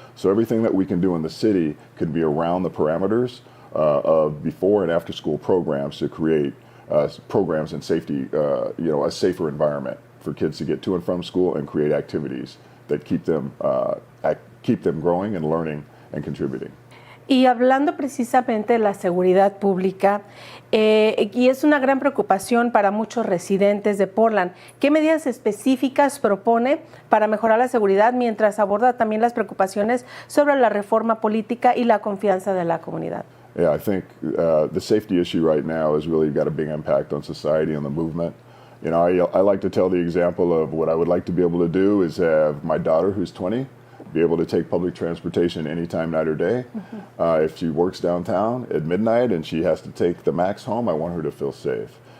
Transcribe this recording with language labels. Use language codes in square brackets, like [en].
[en] So everything that we can do in the city could be around the parameters of before and after school programs to create programs and safety, a safer environment for kids to get to and from school and create activities that keep them growing and learning and contributing. [es] Y hablando precisamente de la seguridad pública, y es una gran preocupación para muchos residentes de Portland, ¿qué medidas específicas propone para mejorar la seguridad mientras aborda también las preocupaciones sobre la reforma política y la confianza de la comunidad? [en] Yeah, I think the safety issue right now has really got a big impact on society and the movement. You know, I like to tell the example of what I would like to be able to do is have my daughter, who's 20, be able to take public transportation anytime, night or day. If she works downtown at midnight and she has to take the Max home, I want her to feel safe.